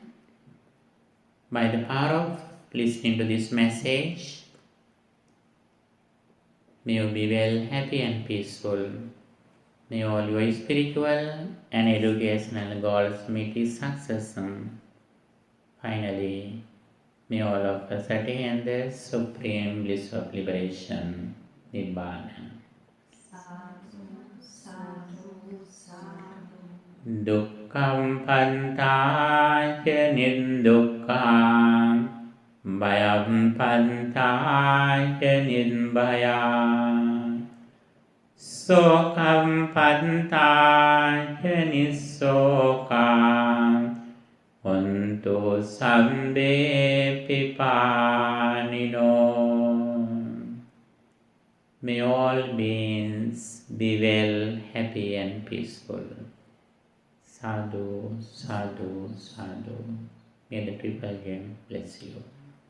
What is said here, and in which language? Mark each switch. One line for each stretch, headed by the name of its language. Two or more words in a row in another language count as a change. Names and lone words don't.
English: By the power of listening to this message, may you be well, happy and peaceful. May all your spiritual and educational goals meet with success. Finally, may all of us attain the supreme bliss of liberation, Nibbana.
Pali: Dukkhaṃ pantāca niddukkhaṃ, bhayaṃ pantāca nidbhayaṃ, sokaṃ pantāca nissokaṃ, hontu sabbe pipānino.
English: May all beings be well, happy and peaceful.
Pali: Sadhu, sadhu, sadhu.
English: May the triple gem bless you.